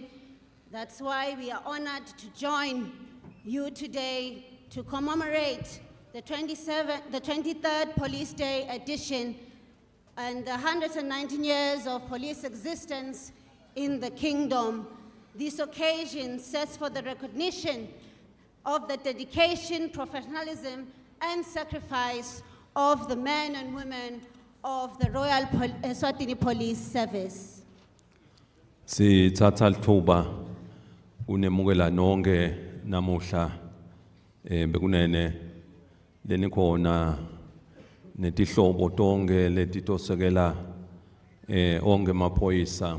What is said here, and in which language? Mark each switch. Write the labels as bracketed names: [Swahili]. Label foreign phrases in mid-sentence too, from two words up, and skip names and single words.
[English] That's why we are honored to join you today to commemorate the 23rd Police Day edition and the 119 years of police existence in the kingdom. This occasion sets for the recognition of the dedication, professionalism, and sacrifice of the men and women of the Royal Eswatini Police Service. [Swati] Sithatha lithuba unemukela nonke namuhla bekunene lenikhona netihlobo tonke letitosekela onke amaphoyisa.